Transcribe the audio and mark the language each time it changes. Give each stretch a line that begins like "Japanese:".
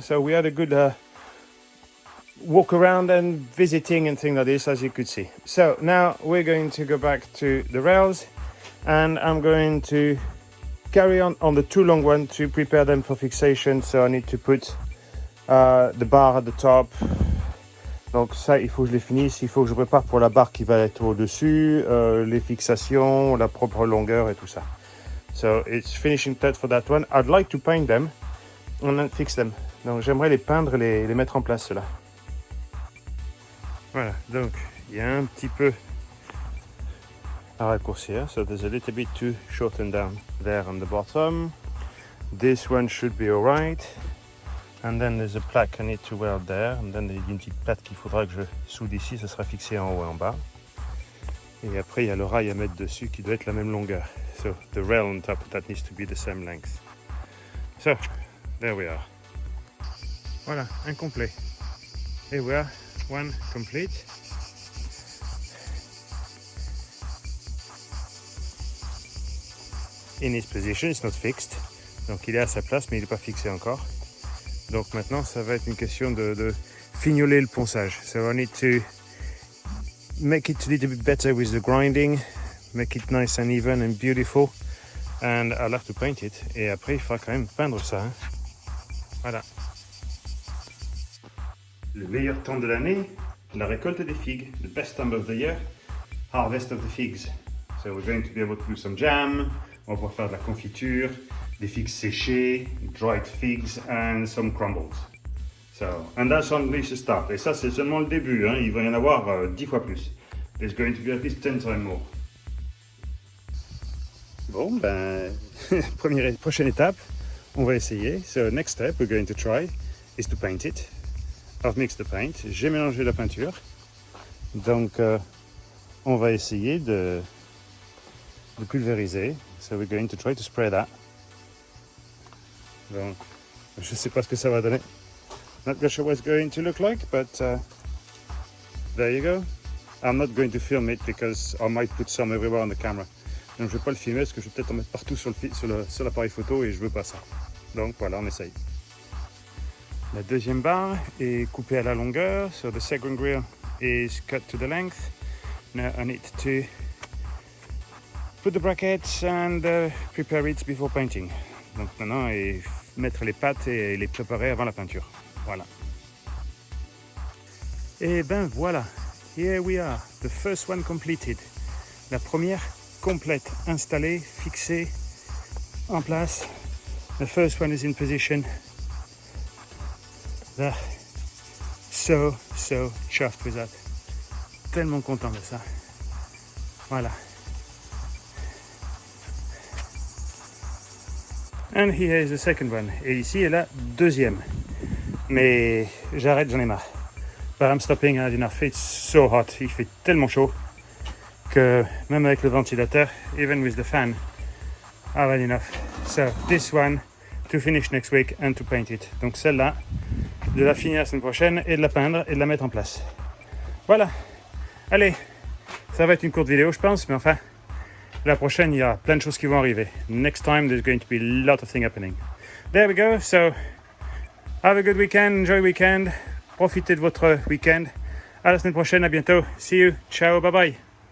English: So we had a good walk around and visiting and things like this, as you could see. So now we're going to go back to the rails and I'm going to carry on the two long ones to prepare them for fixation. So I need to put the bar at the top.
French: Donc ça, il faut que je les finisse. Il faut que je prépare pour la barre qui va être au-dessus, les fixations, la propre longueur et tout ça.
English: So it's finishing touch for that one. I'd like to paint them and then fix them.
French: Donc j'aimerais les peindre, les mettre en place ceux-là. Voilà, donc il y a un petit peu à raccourcir.
English: So there's a little bit to shorten down there on the bottom. This one should be alright. And then there's a plaque I need to weld there. And then
French: il y a une petite plate qu'il faudra que je soude ici. Ça sera fixé en haut et en bas. Et après il y a le rail à mettre dessus qui doit être la même longueur.
English: So the rail on top, that needs to be the same length. So there we are.
French: Voilà, incomplet.
English: Here we are, one complete. In his position, it's not fixed.
French: Donc il est à sa place, mais il n'est pas fixé encore. Donc maintenant, ça va être une question de fignoler le ponçage.
English: So I need to make it a little bit better with the grinding, make it nice and even and beautiful. And I'll have to paint it.
French: Et après, il faudra quand même peindre ça. Hein. Voilà. Le meilleur temps de l'année, la récolte des figues.
English: The best time of the year, harvest of the figs. So we're going to be able to do some jam.
French: On va pouvoir faire de la confiture, des figues séchées,
English: dried figs and some crumbles. So, and that's only the start.
French: Et ça, c'est seulement le début. Hein. Il va y en avoir 10 fois plus.
English: There's going to be at least 10 times more.
French: Bon, ben, prochaine étape, on va essayer.
English: So, next step we're going to try is to paint it. I've mixed the paint.
French: J'ai mélangé la peinture. Donc, on va essayer de pulvériser.
English: So, we're going to try to spray that.
French: Donc, je ne sais pas ce que ça va donner.
English: Not sure what it's going to look like, but there you go. I'm not going to film it because I might put some everywhere on the camera.
French: Donc je ne vais pas le filmer parce que je vais peut-être en mettre partout sur l'appareil photo et je ne veux pas ça. Donc voilà, on essaye. La deuxième barre est coupée à la longueur.
English: So the second grill is cut to the length. Now I need to put the brackets and prepare it before painting.
French: Donc maintenant, mettre les pattes et les préparer avant la peinture. Voilà. Et ben voilà.
English: Here we are. The first one completed.
French: La première complète, installée, fixée, en place.
English: The first one is in position. There. So chuffed with that.
French: Tellement content de ça. Voilà.
English: And here is the second one.
French: Et ici est la deuxième. Mais j'arrête, j'en ai marre.
English: But I'm stopping, I had enough. It's so hot.
French: Il fait tellement chaud que même avec le ventilateur,
English: even with the fan, I've had enough. So this one to finish next week and to paint it.
French: Donc celle-là, de la finir la semaine prochaine et de la peindre et de la mettre en place. Voilà. Allez, ça va être une courte vidéo, je pense, mais enfin, la prochaine, il y a plein de choses qui vont arriver.
English: Next time, there's going to be a lot of things happening. There we go. So, have a good weekend. Enjoy the weekend.
French: Profitez de votre weekend. À la semaine prochaine. À bientôt.
English: See you.
French: Ciao.
English: Bye bye.